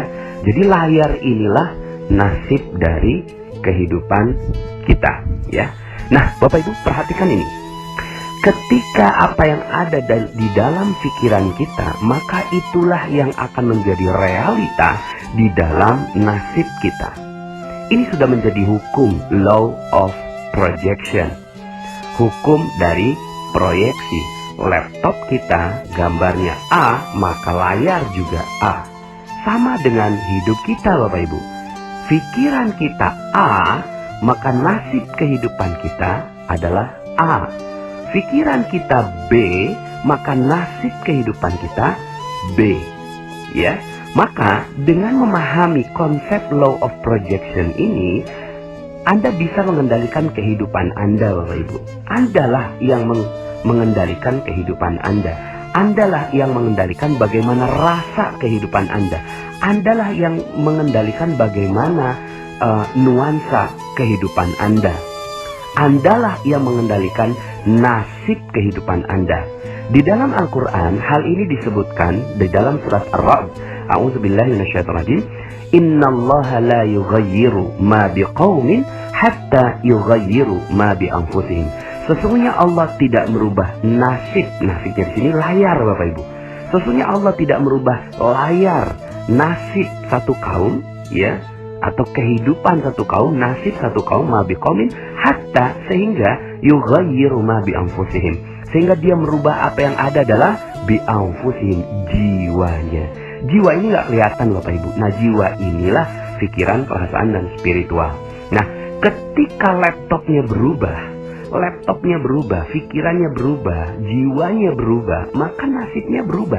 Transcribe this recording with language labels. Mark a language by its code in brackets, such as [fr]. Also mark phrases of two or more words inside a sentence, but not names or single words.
[id] Jadi layar inilah nasib dari kehidupan kita, ya. Nah, Bapak Ibu perhatikan ini. Ketika apa yang ada di dalam pikiran kita, maka itulah yang akan menjadi realita di dalam nasib kita. Ini sudah menjadi hukum [en] law of projection. [id] Hukum dari proyeksi. Laptop kita gambarnya A, maka layar juga A. Sama dengan hidup kita Bapak Ibu. Pikiran kita A, maka nasib kehidupan kita adalah A. Pikiran kita B, maka nasib kehidupan kita B. Ya, maka dengan memahami konsep [en] law of projection [id] ini, Anda bisa mengendalikan kehidupan Anda, Bapak Ibu. Andalah yang mengendalikan kehidupan Anda. Andalah yang mengendalikan bagaimana rasa kehidupan Anda. Andalah yang mengendalikan bagaimana nuansa kehidupan Anda. Andalah yang mengendalikan nasib kehidupan Anda. Di dalam Al-Quran, hal ini disebutkan di dalam surat Ar-Ra'd. [ar] أعوذ بالله من الشيطان الرجيم. إن الله لا يغير ما بقوم حتى يغيروا ما بأنفسهم. [id] Sesungguhnya Allah tidak merubah nasib. Nasibnya di sini layar Bapak Ibu. Sesungguhnya Allah tidak merubah layar nasib satu kaum, ya, atau kehidupan satu kaum, nasib satu kaum, [ar] ما بقوم حتى [id] sehingga [ar] يغيروا ما بأنفسهم, [id] sehingga dia merubah apa yang ada adalah [ar] بأنفسهم, [id] jiwanya. Jiwa ini nggak kelihatan Bapak Ibu. Nah, jiwa inilah pikiran, perasaan, dan spiritual. Nah, ketika laptopnya berubah, pikirannya berubah, jiwanya berubah, maka nasibnya berubah.